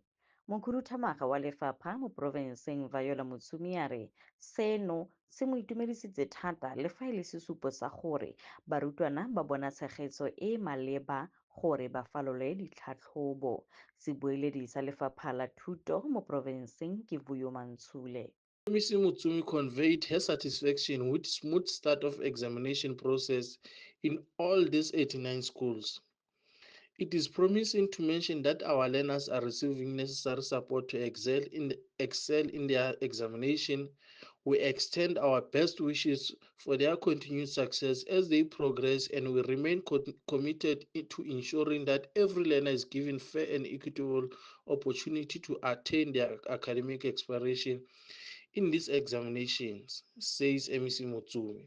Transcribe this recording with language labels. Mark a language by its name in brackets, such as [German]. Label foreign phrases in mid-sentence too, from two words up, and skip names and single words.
[Tswana] Mokhuduthamaga wa lefapha mo porofenseng Viola Muthusamy a re seno se mo itumedisitse thata le fa e le sesupo sa gore barutwana ba bona tshegetso e maleba gore ba falole ditlhatlhobo. Sebueledi sa lefapha la thuto mo porofenseng ke Vuyo Mantshule. [English] MEC Muthusamy conveyed her satisfaction with smooth start of examination process in all these 89 schools. It is promising to mention that our learners are receiving necessary support to excel in their examination. We extend our best wishes for their continued success as they progress, and we remain committed to ensuring that every learner is given fair and equitable opportunity to attain their academic aspiration in these examinations, says MEC Muthusamy.